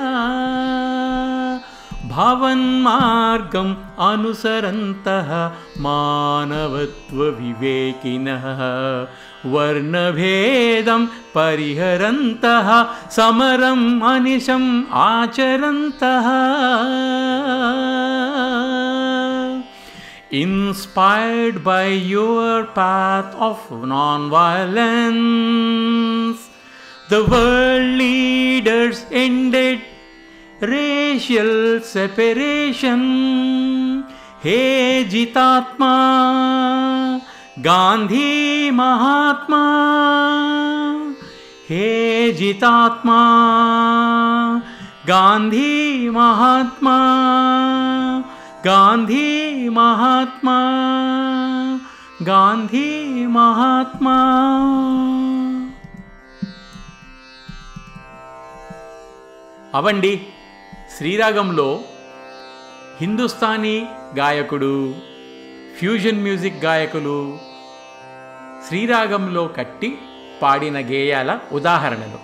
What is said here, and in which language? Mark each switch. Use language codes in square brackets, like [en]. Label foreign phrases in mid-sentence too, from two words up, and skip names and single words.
[sa] భవన్మార్గం అనుసరంతః మానవత్వ వివేకినః, వర్ణభేదం పరిహరంతః సమరం అనిశం ఆచరంతః. [en] Inspired by your path of non-violence, the world leaders ended racial separation. [sa] हे जितात्मा गांधी महात्मा, हे जितात्मा गांधी महात्मा, गांधी महात्मा, गांधी महात्मा. [te] అవండి శ్రీరాగంలో హిందుస్థానీ గాయకుడు, ఫ్యూజన్ మ్యూజిక్ గాయకులు శ్రీరాగంలో కట్టి పాడిన గేయాల ఉదాహరణలు.